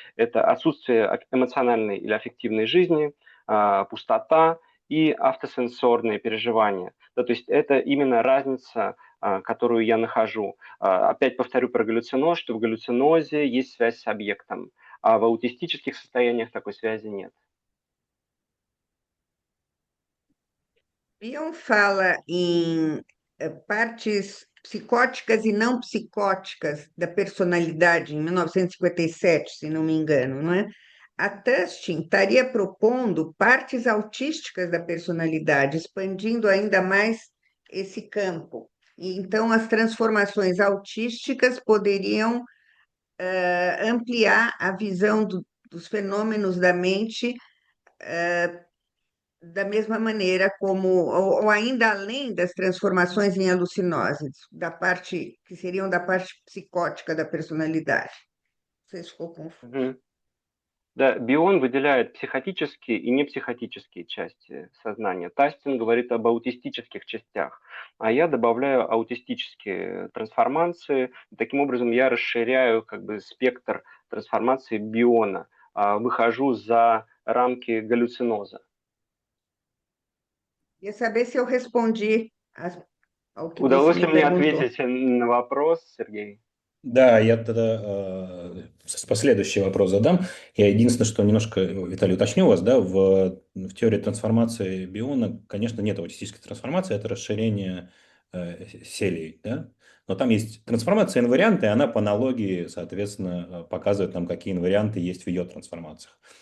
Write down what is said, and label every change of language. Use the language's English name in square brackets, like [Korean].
[Russian] Это отсутствие эмоциональной или аффективной жизни, пустота и автосенсорные переживания. Да, то есть это именно разница, которую я нахожу. Опять повторю про галлюциноз, что в галлюцинозе есть связь с объектом, а в аутистических состояниях такой связи нет. [Portuguese] Bion fala em partes psicóticas e não psicóticas da personalidade, em 1957, se não me engano, não é? A Tustin estaria propondo partes autísticas da personalidade, expandindo ainda mais esse campo. E então, as transformações autísticas poderiam ampliar a visão dos fenômenos da mente da mesma maneira como, ou ainda além das transformações em alucinógenos, que seriam da parte psicótica da personalidade. Não sei se ficou confuso. Мгм. [Russian] Да, Бион выделяет психотические и непсихотические части сознания. Тастин говорит об аутистических частях, а я добавляю аутистические трансформации. И таким образом я расширяю как бы спектр трансформации Биона, выхожу за рамки галлюциноза. [Portuguese] Queria saber se eu respondi ao que você [Russian] Удалось [Portuguese] me [Russian] ли мне [Portuguese] perguntou. [Russian] ответить на вопрос, Сергей? Да, я тогда последующий вопрос задам. Я единственное, что немножко, Виталий, уточню вас, да, в теории трансформации биона, конечно, нет аутистической трансформации, это расширение селей, да, но там есть трансформация инварианта, и она по аналогии, соответственно, показывает нам, какие инварианты есть в ее трансформациях.